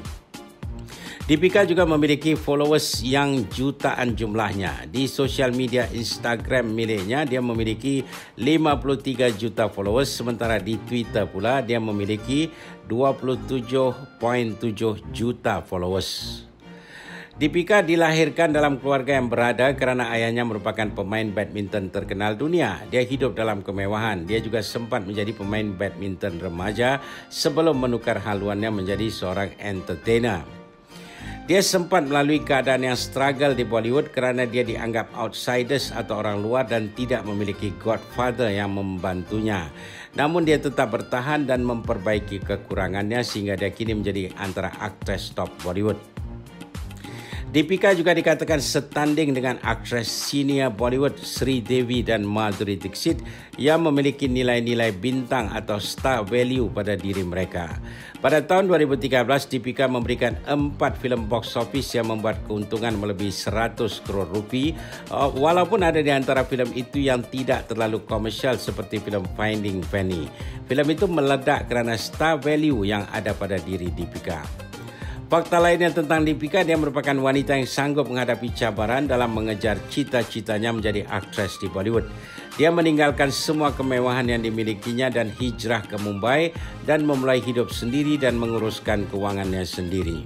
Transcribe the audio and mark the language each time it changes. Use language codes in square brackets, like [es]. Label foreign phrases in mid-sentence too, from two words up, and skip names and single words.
[ms] Deepika juga memiliki followers yang jutaan jumlahnya. Di sosial media Instagram miliknya, dia memiliki 53 juta followers. Sementara di Twitter pula, dia memiliki 27.7 juta followers. Deepika dilahirkan dalam keluarga yang berada kerana ayahnya merupakan pemain badminton terkenal dunia. Dia hidup dalam kemewahan. Dia juga sempat menjadi pemain badminton remaja sebelum menukar haluannya menjadi seorang entertainer. Dia sempat melalui keadaan yang struggle di Bollywood kerana dia dianggap outsiders atau orang luar dan tidak memiliki godfather yang membantunya. Namun dia tetap bertahan dan memperbaiki kekurangannya sehingga dia kini menjadi antara aktris top Bollywood. Deepika juga dikatakan setanding dengan aktris senior Bollywood Sri Devi dan Madhuri Dixit yang memiliki nilai-nilai bintang atau [en] star value [ms] pada diri mereka. Pada tahun 2013, Deepika memberikan 4 filem [en] box office [ms] yang membuat keuntungan melebihi 100 crore rupiah, walaupun ada di antara filem itu yang tidak terlalu komersial seperti filem Finding Fanny. Filem itu meledak kerana [en] star value [ms] yang ada pada diri Deepika. Fakta lainnya tentang Deepika, dia merupakan wanita yang sanggup menghadapi cabaran dalam mengejar cita-citanya menjadi aktris di Bollywood. Dia meninggalkan semua kemewahan yang dimilikinya dan hijrah ke Mumbai dan memulai hidup sendiri dan menguruskan kewangannya sendiri.